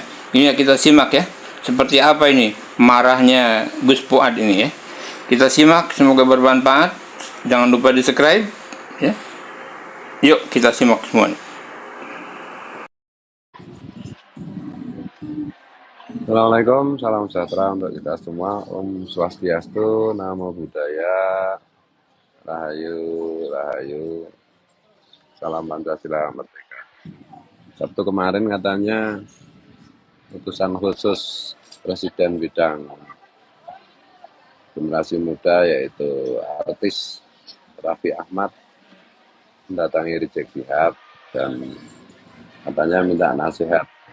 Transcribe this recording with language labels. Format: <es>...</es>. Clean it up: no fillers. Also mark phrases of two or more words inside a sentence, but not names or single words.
<id>Ini kita simak ya, seperti apa ini marahnya Gus Fuad ini ya. Kita simak, semoga bermanfaat. Jangan lupa di subscribe ya. Yuk kita simak semuanya. Assalamualaikum, salam sejahtera untuk kita semua. Om Swastiastu, Namo Buddhaya, Rahayu, Rahayu, Salam Pancasila Merdeka. Sabtu kemarin katanya utusan khusus Presiden bidang generasi muda yaitu artis Raffi Ahmad mendatangi Rizik Syihab dan katanya minta nasihat.</id>